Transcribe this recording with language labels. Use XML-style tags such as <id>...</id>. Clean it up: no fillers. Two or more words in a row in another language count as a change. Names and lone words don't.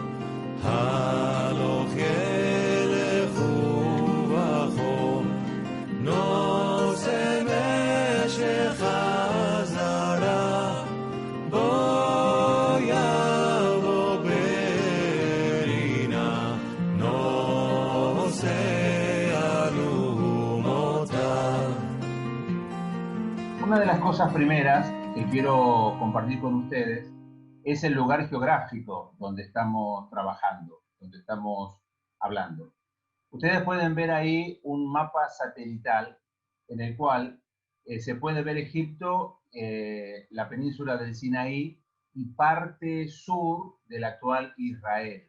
<he>הלוך ילכו בכו, נושא משך חזרה, בוא יבוא ברינה, נושא אלומותיו.</he> <es>Una de las cosas primeras que quiero compartir con ustedes es el lugar geográfico donde estamos trabajando, donde estamos hablando. Ustedes pueden ver ahí un mapa satelital en el cual se puede ver Egipto, la península del Sinaí y parte sur del actual Israel.</es>